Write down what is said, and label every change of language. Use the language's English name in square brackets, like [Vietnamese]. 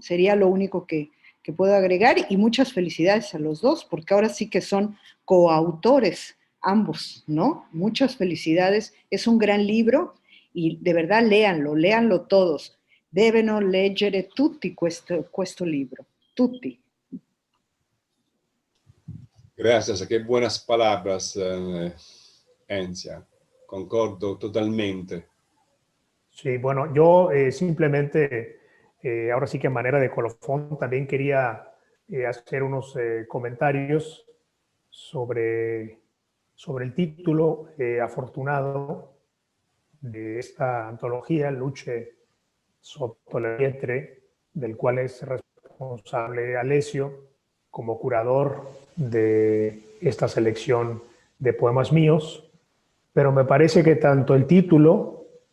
[Spanish] Sería lo único que puedo agregar, y muchas felicidades a los dos, porque ahora sí que son coautores ambos, ¿no? Muchas felicidades, es un gran libro y de verdad léanlo todos. [Italian] Devono leggere tutti questo libro, tutti. [Spanish] Gracias, qué buenas palabras, Encia. [Italian] Concordo totalmente. [Spanish] Sí, bueno, yo simplemente, ahora sí que a manera de colofón, también quería hacer unos comentarios sobre el título afortunado de esta antología, Luce sotto le pietre, del cual es responsable Alessio como curador de esta selección de poemas míos, pero me parece que tanto el título